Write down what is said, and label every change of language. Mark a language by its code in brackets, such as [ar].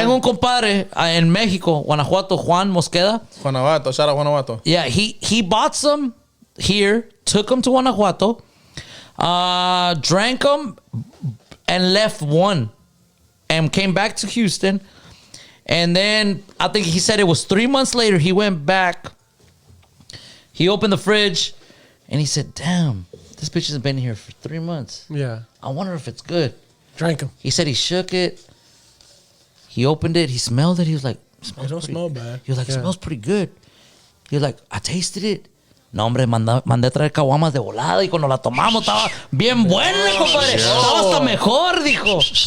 [es] tengo un compadre en Mexico, Guanajuato, Juan Mosqueda. [en] Guanajuato, shout out Guanajuato. Yeah, he bought some here, took them to Guanajuato, drank them, and left one, and came back to Houston. And then I think he said it was 3 months later. He went back. He opened the fridge, and he said, "Damn, this bitch has been here for 3 months. Yeah. I wonder if it's good." Drank them. He said he shook it. He opened it. He smelled it. He was like, It don't smell bad. He was like, it Yeah. smells pretty good. He was like, I tasted it. [es] No, hombre, mandé traer caguamas de volada y cuando la tomamos estaba bien buena, compadre. Estaba hasta mejor, dijo.